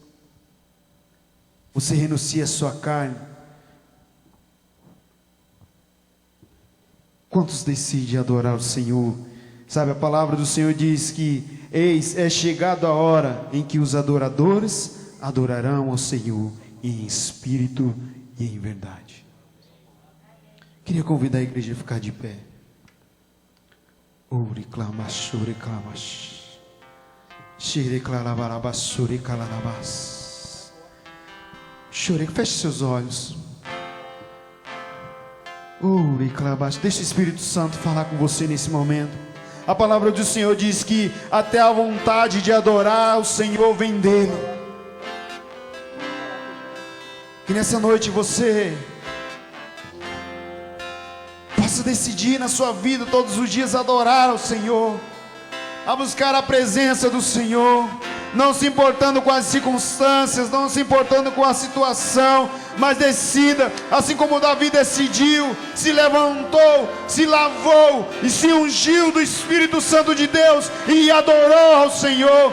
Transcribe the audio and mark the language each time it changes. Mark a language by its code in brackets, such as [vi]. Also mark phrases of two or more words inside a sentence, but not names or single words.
[pt] Você renuncia a sua carne. Quantos decidem adorar o Senhor? Sabe, a palavra do Senhor diz que eis, é chegada a hora em que os adoradores adorarão ao Senhor em espírito e em verdade. Queria convidar a igreja a ficar de pé. Ore clamas, ore clamas. Xere clarabarabas, sore calarabas. Chore, feche seus olhos. Ore clamas. Deixa o Espírito Santo falar com você nesse momento. A palavra do Senhor diz que até a vontade de adorar o Senhor vem dele. Que nessa noite você possa decidir na sua vida todos os dias adorar ao Senhor, a buscar a presença do Senhor, não se importando com as circunstâncias, não se importando com a situação, mas decida, assim como Davi decidiu, se levantou, se lavou e se ungiu do Espírito Santo de Deus e adorou ao Senhor.